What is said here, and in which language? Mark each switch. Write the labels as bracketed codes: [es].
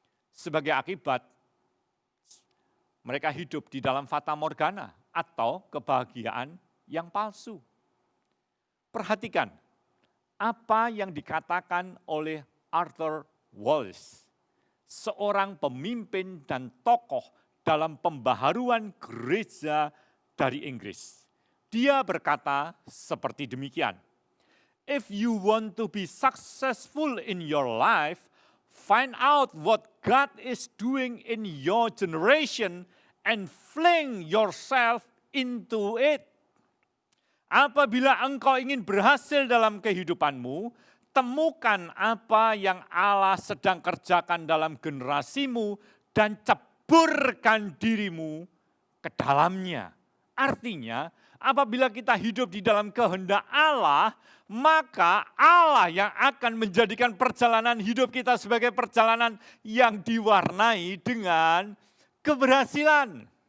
[id] Sebagai akibat, mereka hidup di dalam fata morgana atau kebahagiaan yang palsu. Perhatikan apa yang dikatakan oleh Arthur Wallis, seorang pemimpin dan tokoh dalam pembaharuan gereja dari Inggris. Dia berkata seperti demikian, [en] "If you want to be successful in your life, find out what God is doing in your generation and fling yourself into it." [id] Apabila engkau ingin berhasil dalam kehidupanmu, temukan apa yang Allah sedang kerjakan dalam generasimu dan ceburkan dirimu ke dalamnya. Artinya, apabila kita hidup di dalam kehendak Allah, maka Allah yang akan menjadikan perjalanan hidup kita sebagai perjalanan yang diwarnai dengan keberhasilan.